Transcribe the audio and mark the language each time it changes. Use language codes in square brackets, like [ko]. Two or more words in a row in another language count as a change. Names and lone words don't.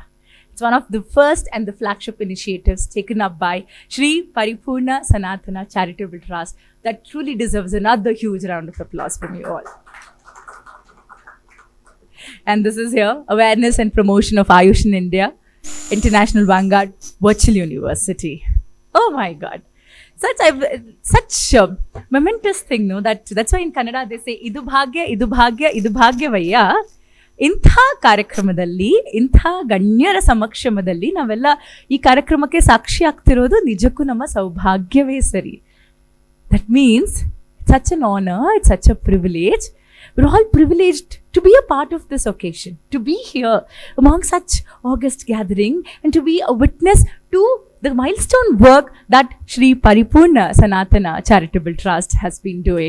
[en] It's one of the first and the flagship initiatives taken up by Shri Paripurna Sanatana Charitable Trust that truly deserves another huge round of applause from you all. And this is here, awareness and promotion of Ayush in India, International Vanguard, Virtual University. Oh my God. Such a momentous thing, no? That's why in Kannada they say, [kn] ಇದು ಭಾಗ್ಯ, ಇದು ಭಾಗ್ಯ, ಇದು ಭಾಗ್ಯ ವಯ್ಯ. ಇಂಥ ಕಾರ್ಯಕ್ರಮದಲ್ಲಿ, ಇಂಥ ಗಣ್ಯರ ಸಮಕ್ಷಮದಲ್ಲಿ ನಾವೆಲ್ಲ ಈ ಕಾರ್ಯಕ್ರಮಕ್ಕೆ ಸಾಕ್ಷಿ ಆಗ್ತಿರೋದು ನಿಜಕ್ಕೂ ನಮ್ಮ ಸೌಭಾಗ್ಯವೇ ಸರಿ. [en] That means it's such an honor, it's such a privilege. We're all privileged to be a part of this occasion, to be here among such august gathering and to be a witness to the milestone work that Shri Paripurna Sanatana Charitable Trust has been doing.